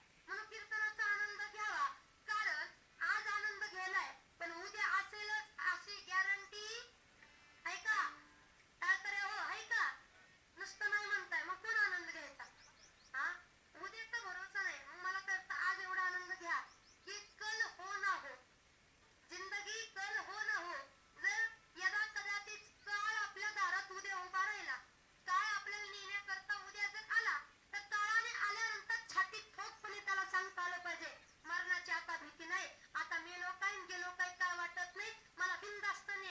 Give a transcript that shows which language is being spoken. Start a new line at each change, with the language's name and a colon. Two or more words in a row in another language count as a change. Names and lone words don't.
Marathi: म्हणून कीर्तनाचा आनंद घ्यावा. कारण आज आनंद घ्यायलाय, पण उद्या असेलच अशी गॅरंटी आहे का? टाळकऱ्या हो, आहे का? नुसतं नाही म्हणताय, मग कोण आनंद घ्यायचा? हा, उद्याचा भरोसा नाही. मग मला तर आज एवढा आनंद घ्या की
Hindi: कल हो ना हो, जिंदगी कल हो ना हो.
Marathi: जर यदा कदाचित काळ आपल्या दारात उद्या उभा राहिला, काळ आपल्याला नेण्याकरता उद्या जर आला, तर काळाने आल्यानंतर छातीत ठोकपणे त्याला सांगता आलं पाहिजे, मरणाची आता भीती नाही, आता मेलो काय गेलो काय काय वाटत नाही, मला बिनधास्त नाही.